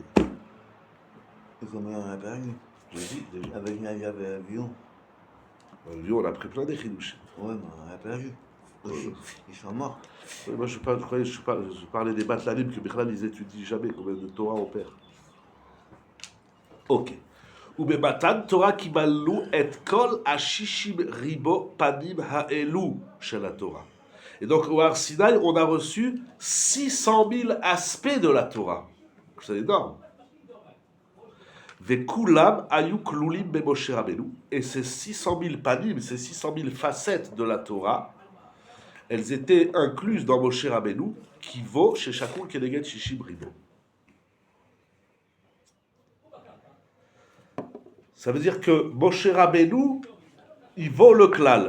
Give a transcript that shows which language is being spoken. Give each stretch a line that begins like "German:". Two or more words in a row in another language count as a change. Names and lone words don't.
French: Et combien on a perdu? Je dis déjà. Avec Nadia et l'avion. Lui, on a pris plein de chidouchim. Ouais, mais on a perdu. Aussi. Ils sont morts. Ouais, moi, je parlais des Batlanim que Bichlal, ils étudient jamais combien de Torah on perd. Ok.
Hebrew: ובמתן תורה קיבלו את כל השישים ריבו פנים האלו של התורה.
French: Et donc au Har Sinaï, on a reçu 600 000 aspects de la Torah. C'est énorme.
Hebrew: וכולם היו כלולים במשה רבנו.
French: Et ces 600 000 panim, ces 600 000 facettes de la Torah, elles étaient incluses dans Moshe Rabbeinu, qui vaut chez chacun
Hebrew: כנגד שישים ריבוא.
French: Ça veut dire que Moshe Rabbeinu, il vaut le klal.